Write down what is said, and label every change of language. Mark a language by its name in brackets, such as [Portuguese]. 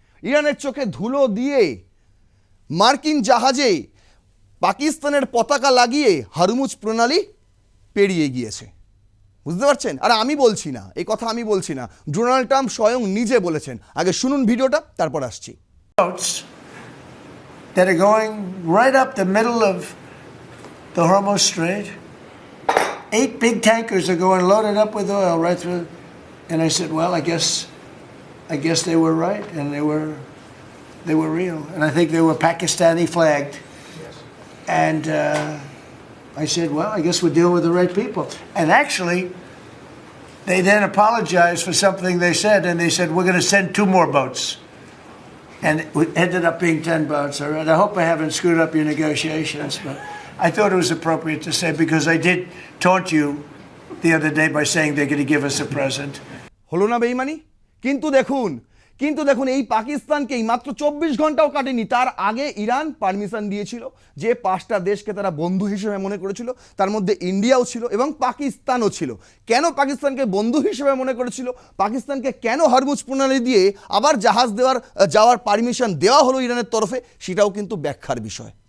[Bangla] ইরানের চোখে ধুলো দিয়ে মার্কিন জাহাজে পাকিস্তানের পতাকা লাগিয়ে হরমুজ প্রণালী পেরিয়ে গিয়েছে। বুঝতে পারছেন? আর আমি বলছি না, এই কথা আমি বলছি না, ডোনাল্ড ট্রাম্প স্বয়ং নিজে বলেছেন। আগে শুনুন ভিডিওটা, তারপর আসছি। [English] That are going right up the middle of the Hormuz Strait. 8 big tankers are going loaded up with oil right through. And I said, well, I guess they were right, and they were real, and I think they were Pakistani flagged. And I said, well, I guess we're dealing with the right people. And actually, they then apologized for something they said, and they said, we're going to send 2 more boats. And it ended up being 10 boats. All right. I hope I haven't screwed up your negotiations, but I thought it was appropriate to say, because I did taunt you the other day by saying they're going to give us a present. [Bangla] হলো না বেইমানি? কিন্তু দেখুন এই পাকিস্তানকেই মাত্র 24 ঘন্টাও কাটেনি, তার আগে ইরান পারমিশন দিয়েছিল যে 5টা দেশকে তারা বন্ধু হিসেবে মনে করেছিল, তার মধ্যে ইন্ডিয়াও ছিল এবং পাকিস্তানও ছিল। কেন পাকিস্তানকে বন্ধু হিসেবে মনে করেছিল, পাকিস্তানকে কেন হরমুজ প্রণালী দিয়ে আবার জাহাজ যাওয়ার পারমিশন দেওয়া হলো ইরানের তরফে, সেটাও কিন্তু ব্যাখ্যার বিষয়।